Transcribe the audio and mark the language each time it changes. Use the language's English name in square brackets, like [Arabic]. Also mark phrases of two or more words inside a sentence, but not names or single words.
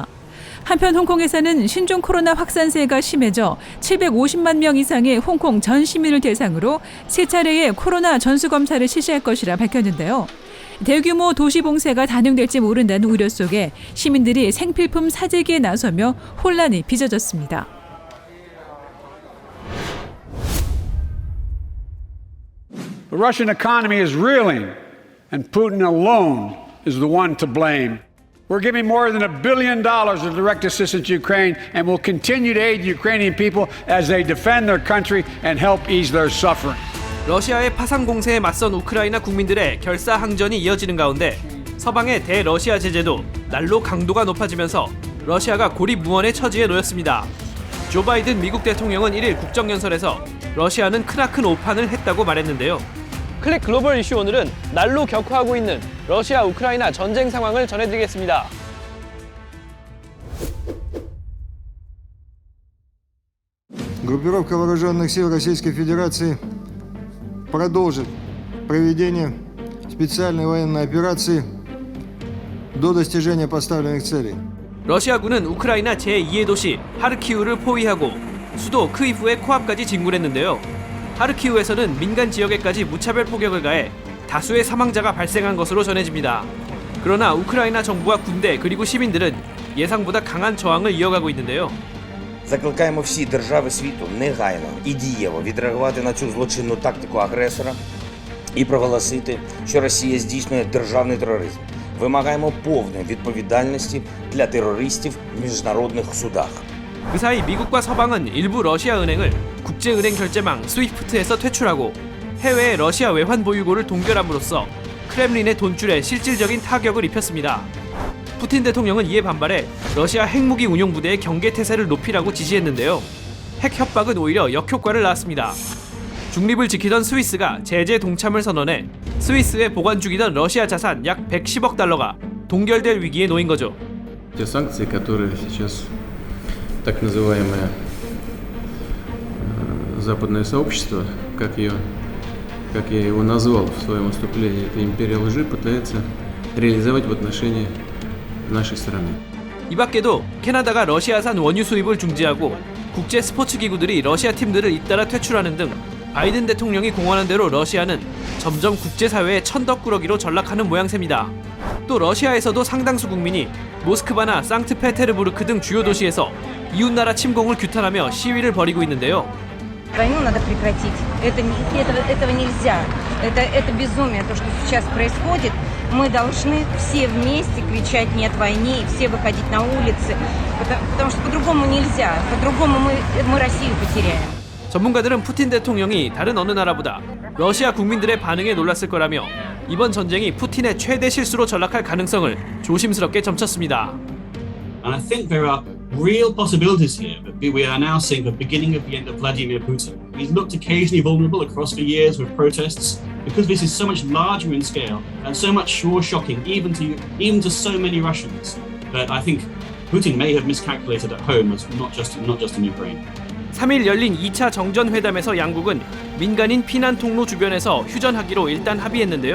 [Korean] 한편 홍콩에서는 신종 코로나 확산세가 심해져 750만 명 이상의 홍콩 전 시민을 대상으로 세 차례의 코로나 전수검사를 실시할 것이라 밝혔는데요. 대규모 도시 봉쇄가 단행될지 모른다는 우려 속에 시민들이 생필품 사재기에 나서며 혼란이 빚어졌습니다. [English] The Russian economy is reeling, and Putin alone is the one to blame. We're giving more than $1 billion of direct assistance to Ukraine, and we'll continue to aid the Ukrainian people as they defend their country and help ease their suffering. [Korean] 러시아의 파상 공세에 맞선 우크라이나 국민들의 결사항전이 이어지는 가운데 서방의 대러시아 제재도 날로 강도가 높아지면서 러시아가 고립무원의 처지에 놓였습니다. 조 바이든 미국 대통령은 1일 국정연설에서 러시아는 크나큰 오판을 했다고 말했는데요. 클릭 글로벌 이슈 오늘은 날로 격화하고 있는 러시아 우크라이나 전쟁 상황을 전해드리겠습니다. [Russian] Группировка вооруженных сил Российской Федерации продолжит проведение специальной военной операции до достижения поставленных целей. [Korean] 러시아군은 우크라이나 제2의 도시 하르키우를 포위하고 수도 크이프의 코앞까지 진군했는데요. 하르키우에서는 민간 지역에까지 무차별 포격을 가해 다수의 사망자가 발생한 것으로 전해집니다. 그러나 우크라이나 정부와 군대 그리고 시민들은 예상보다 강한 저항을 이어가고 있는데요. [Ukrainian] Закликаємо всі держави світу негайно і дієво відреагувати на цю злочинну тактику агресора і проголосити, що Росія здійснює державний тероризм. Вимагаємо повної відповідальності для терористів в міжнародних судах. [Korean] 그 사이 미국과 서방은 일부 러시아 은행을 국제은행 결제망 스위프트에서 퇴출하고 해외의 러시아 외환 보유고를 동결함으로써 크렘린의 돈줄에 실질적인 타격을 입혔습니다. 푸틴 대통령은 이에 반발해 러시아 핵무기 운용 부대의 경계 태세를 높이라고 지시했는데요. 핵 협박은 오히려 역효과를 낳았습니다. 중립을 지키던 스위스가 제재 동참을 선언해 스위스에 보관 중이던 러시아 자산 약 110억 달러가 동결될 위기에 놓인 거죠. [Russian] Те санкции, которые сейчас так называемое западное сообщество, как я его назвал в своем выступлении, это империя лжи, пытается реализовать в отношении нашей страны. [Korean] 이 밖에도 캐나다가 러시아산 원유 수입을 중지하고 국제 스포츠 기구들이 러시아 팀들을 잇따라 퇴출하는 등 바이든 대통령이 공언한 대로 러시아는 점점 국제사회의 천덕꾸러기로 전락하는 모양새입니다. 또 러시아에서도 상당수 국민이 모스크바나 상트페테르부르크 등 주요 도시에서 이웃나라 침공을 규탄하며 시위를 벌이고 있는데요. [Russian] Войну надо прекратить. Этого нельзя. Это безумие, то, что сейчас происходит. Мы должны все вместе кричать «нет войне» и все выходить на улицы, потому что по-другому нельзя. По-другому мы Россию потеряем. [Korean] 전문가들은 푸틴 대통령이 다른 어느 나라보다 러시아 국민들의 반응에 놀랐을 거라며 이번 전쟁이 푸틴의 최대 실수로 전락할 가능성을 조심스럽게 점쳤습니다. [English] And I think there are real possibilities here that we are now seeing the beginning of the end of Vladimir Putin. He's looked occasionally vulnerable across the years with protests because this is so much larger in scale and so much more shocking even to so many Russians that I think Putin may have miscalculated at home, as not just in Ukraine. [Korean] 3일 열린 2차 정전회담에서 양국은 민간인 피난 통로 주변에서 휴전하기로 일단 합의했는데요.